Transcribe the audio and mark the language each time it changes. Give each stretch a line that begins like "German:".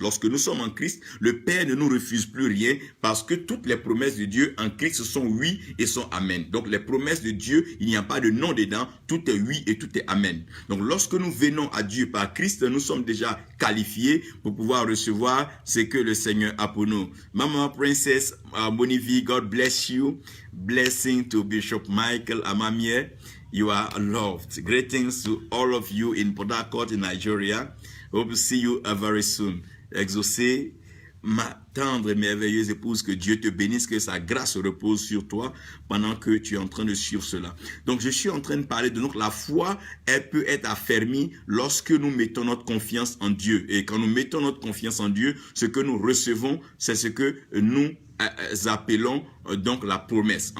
French: Lorsque nous sommes en Christ, le Père ne nous refuse plus rien parce que toutes les promesses de Dieu en Christ sont oui et sont amen. Donc les promesses de Dieu, il n'y a pas de non dedans, tout est oui et tout est amen. Donc lorsque nous venons à Dieu par Christ, nous sommes déjà qualifiés pour pouvoir recevoir ce que le Seigneur a pour nous.
English: Maman Princess Bonivi, God bless you. Blessing to Bishop Michael Amamier. You are loved. Greetings to all of you in Port Harcourt in Nigeria. Hope to see you very soon.
French: Exaucé, ma tendre et merveilleuse épouse, que Dieu te bénisse, que sa grâce repose sur toi pendant que tu es en train de suivre cela. Donc, je suis en train de parler de la foi, elle peut être affermie lorsque nous mettons notre confiance en Dieu. Et quand nous mettons notre confiance en Dieu, ce que nous recevons, c'est ce que nous appelons donc la promesse.